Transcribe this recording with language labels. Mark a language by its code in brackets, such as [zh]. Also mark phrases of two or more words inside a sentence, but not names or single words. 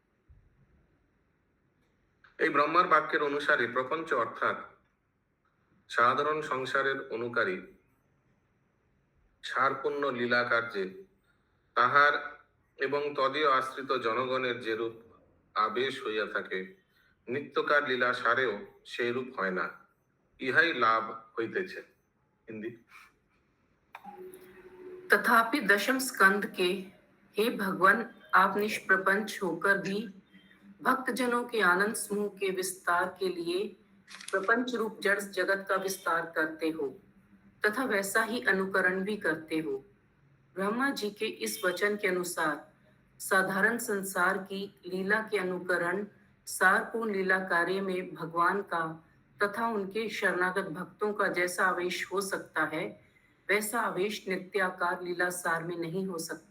[bn] এই ব্রহ্মার বাক্যের অনুসারে প্রপঞ্চ অর্থাৎ সাধারণ সংসারের অনুকারী সারপূর্ণ লীলা কার্যে তাহার এবং তদীয় আশ্রিত জনগণের যেরূপ আবেশ হইয়া থাকে, নিত্যকার লীলা সারেও সেই রূপ হয় না, ইহাই লাভ হইতেছে। হিন্দি। [hi] तथापि दशम स्कंद के हे भगवान, आप निष्प्रपंच होकर भी भक्तजनों के आनंद समूह के विस्तार के लिए प्रपंच रूप जड़ जगत का विस्तार करते हो तथा वैसा ही अनुकरण भी करते हो। ब्रह्मा जी के इस वचन के अनुसार साधारण संसार की लीला के अनुकरण सारपूर्ण लीला कार्य में भगवान का तथा उनके शरणागत भक्तों का जैसा आवेश हो सकता है, वैसा आवेश नित्याकार लीला सार में नहीं हो सकता।